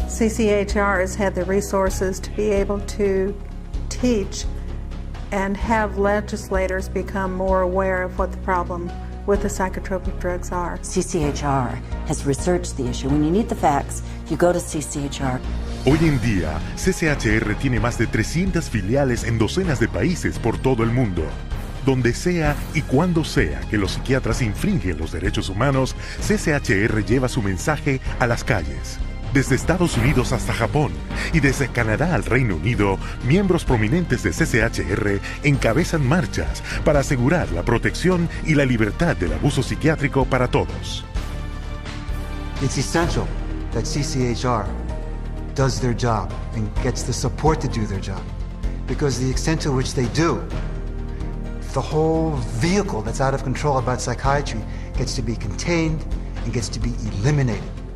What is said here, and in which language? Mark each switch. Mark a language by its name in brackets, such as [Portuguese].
[English] CCHR has had the resources to be able to teach and have legislators become more aware of what the problem with the psychotropic drugs are. CCHR has researched the issue. When you need the facts, you go to CCHR. [Spanish] Hoy en día, CCHR tiene más de 300 filiales en docenas de países por todo el mundo. Donde sea y cuando sea que los psiquiatras infringen los derechos humanos, CCHR lleva su mensaje a las calles. Desde Estados Unidos hasta Japón y desde Canadá al Reino Unido, miembros prominentes de CCHR encabezan marchas para asegurar la protección y la libertad del abuso psiquiátrico para todos. [English] It's essential that CCHR does their job and gets the support to do their job, because the extent to which they do, the whole vehicle that's out of control about psychiatry gets to be contained and gets to be eliminated.